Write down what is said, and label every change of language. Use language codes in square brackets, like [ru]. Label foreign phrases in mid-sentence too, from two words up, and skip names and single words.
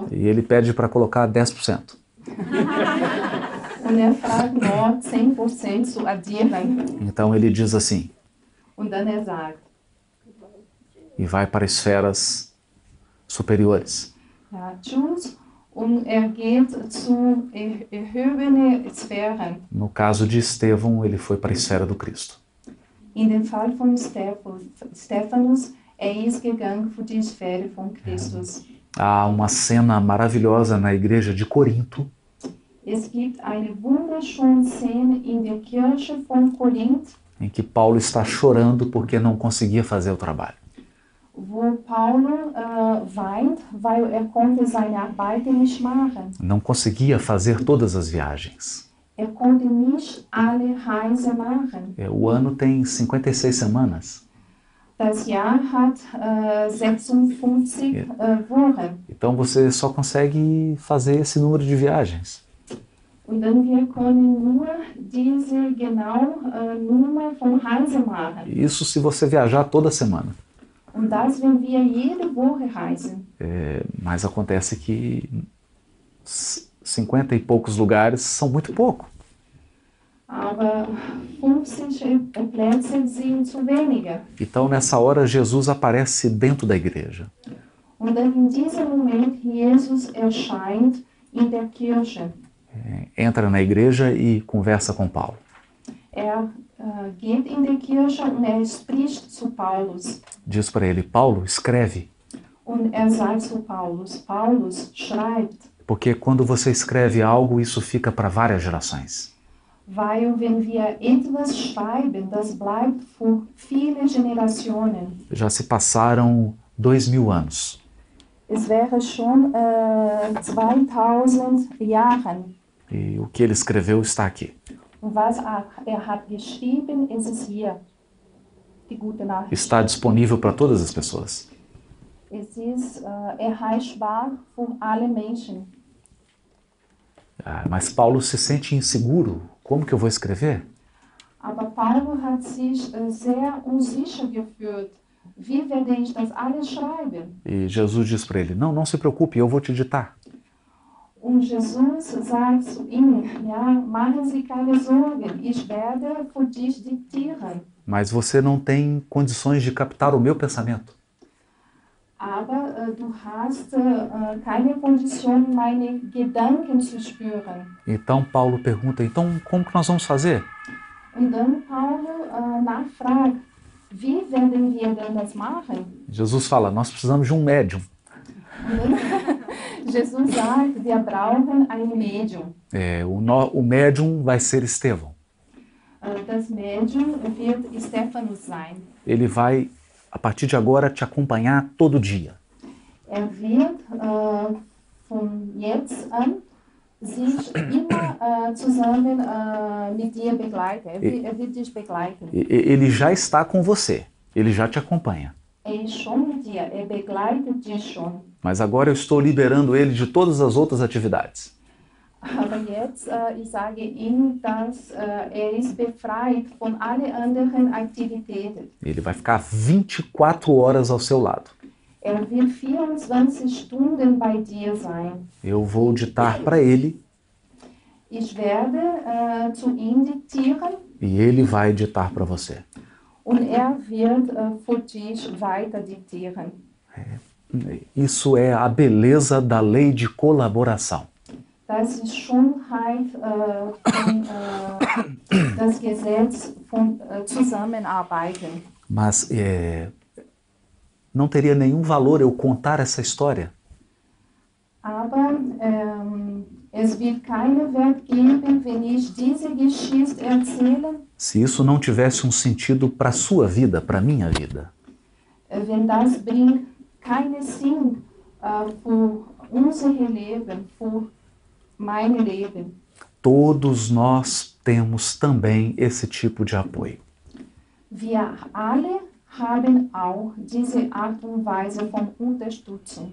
[pt] E ele pede para colocar 10%. [de] Und fragt noch 10% zu addieren. [pt] Então ele diz assim, [de] Und dann sagt, [pt] e vai para esferas superiores. [de] ja, tschüss. Und geht zu erhobenen Sphären. [pt] No caso de Estevão, ele foi para a esfera do Cristo. [de] In dem Fall von Stephanus, ist gegangen für die Sphäre von Christus. [pt] Há uma cena maravilhosa na igreja de Corinto, [de] Es gibt eine wunderschöne Szene in der Kirche von Korinth, [pt] em que Paulo está chorando porque não conseguia fazer o trabalho. [de] wo Paulo weint, weil konnte seine Arbeit nicht machen. [pt] Não conseguia fazer todas as viagens. [de] Konnte nicht alle Reisen machen. [pt] O ano tem 56 semanas. [de] Das Jahr hat 56 Wochen. [pt] Então você só consegue fazer esse número de viagens. [de] Und dann wir können nur diese Nummer von Reisen machen. [pt] Isso se você viajar toda semana. [de] Und das, wenn wir jede Woche reisen. [pt] Mas acontece que 50 e poucos lugares são muito pouco. [de] Aber 50 Plätze sind zu wenige. [pt] Então nessa hora Jesus aparece dentro da igreja. [de] Und dann in diesem Moment Jesus erscheint in der Kirche. [pt] Entra na igreja e conversa com Paulo. [de] Geht in die Kirche und spricht zu Paulus. [pt] Diz para ele, Paulo, escreve. [de] Und sagt zu Paulus, Paulus, schreibt. [pt] Porque quando você escreve algo, isso fica para várias gerações. [de] Weil wenn wir etwas schreiben, das bleibt für viele Generationen. [pt] Já se passaram 2000 anos. [de] Es wäre schon 2000 Jahren. [pt] E o que ele escreveu está aqui. [de] Und was hat geschrieben, ist hier. Die gute Nachricht. [pt] Está disponível para todas as pessoas. [de] Es ist erreichbar für alle Menschen. [pt] Mas Paulo se sente inseguro. Como que eu vou escrever? [de] Aber Paulo hat sich sehr unsicher gefühlt. Wie werde ich das alles schreiben? [pt] E Jesus diz para ele, não se preocupe, eu vou te ditar. [de] Und Jesus sagt zu ihm, ja, machen Sie keine Sorgen, ich werde für dich diktieren. [pt] Mas você não tem condições de captar o meu pensamento. [de] Aber du hast keine Condition, meine Gedanken zu spüren. [pt] Então Paulo pergunta, então como que nós vamos fazer? [de] Und dann Paulo nachfragt, wie werden wir denn das machen? [pt] Jesus fala, nós precisamos de um médium. [de] Und dann Jesus sagt, wir brauchen ein Medium. [pt] O médium vai ser Estevão. [de] Das Medium wird Stephanus sein. [pt] Ele vai, a partir de agora, te acompanhar todo dia. [de] Wird von jetzt an sich immer zusammen mit dir begleiten. Er wird dich begleiten. [pt] Ele já está com você, ele já te acompanha. [de] Er ist schon mit dir, er begleitet dich schon. [pt] Mas agora eu estou liberando ele de todas as outras atividades. [de] Aber jetzt, ich sage ihm, dass er ist befreit von allen anderen Aktivitäten. [pt] Ele vai ficar 24 horas ao seu lado. [de] Er wird 24 Stunden bei dir sein. [pt] Eu vou ditar para ele [de] Ich werde zu ihm diktieren [pt] e ele vai ditar para você. [de] und er wird für dich weiter diktieren. [pt] Isso é a beleza da lei de colaboração. [de] Das ist Schönheit von das Gesetz von Zusammenarbeiten. [pt] Mas não teria nenhum valor eu contar essa história [de] Aber es wird keinen Wert geben, wenn ich diese Geschichte erzähle, [pt] se isso não tivesse um sentido para a sua vida, para a minha vida. [de] wenn das bringt keinen Sinn für unser Leben, für mein Leben. [pt] Todos nós temos também esse tipo de apoio. [de] Wir alle haben auch diese Art und Weise von Unterstützung.